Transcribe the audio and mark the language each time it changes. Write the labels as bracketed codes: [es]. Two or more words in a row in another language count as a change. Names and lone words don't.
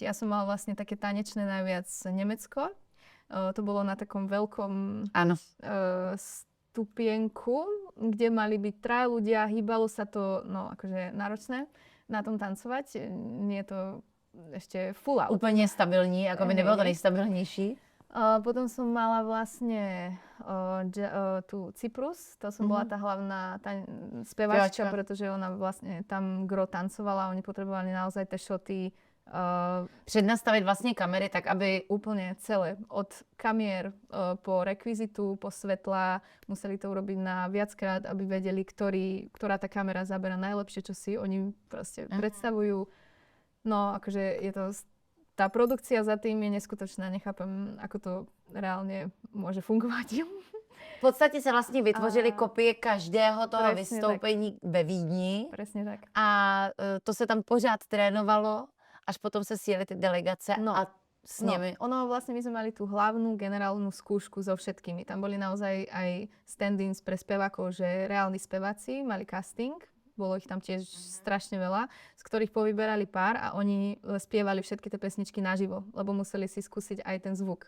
[sk] Ja som mala vlastne také tanečné najviac Nemecko. To bolo na takom veľkom stupienku, kde mali byť 3 ľudia, hýbalo sa to, no akože náročné na tom tancovať. Nie je to ešte [en] full out. [cs] Úplně stabilní, jako by nebylo to nejstabilnější. [sk] Potom som mala vlastne tu Cyprus, to som bola tá hlavná spevačka, pretože ona vlastne tam gro tancovala, oni potrebovali naozaj tie šoty. [cs] Přednastavit vlastně kamery tak, aby... [sk] Úplne celé, od kamier po rekvizitu, po svetla, museli to urobiť na viackrát, aby vedeli, ktorá tá kamera zabera najlepšie, čo si oni proste predstavujú. No, akože je to... Tá produkcia za tým je neskutočná, nechápem, ako to reálne môže fungovať. [cs] V podstatě se vlastně vytvořily kopie každého toho vystoupení ve Vídni. [sk] Presne tak. [cs] A to se tam pořád trénovalo, až potom se sjeli ty delegace a s nimi. [sk] Ono vlastne my sme mali tú hlavnú generálnu skúšku so všetkými. Tam boli naozaj aj stand-ins pre spevákov, že reálni speváci mali casting. Bolo ich tam tiež strašne veľa, z ktorých povyberali pár a oni spievali všetky tie pesničky naživo, lebo museli si skúsiť aj ten zvuk.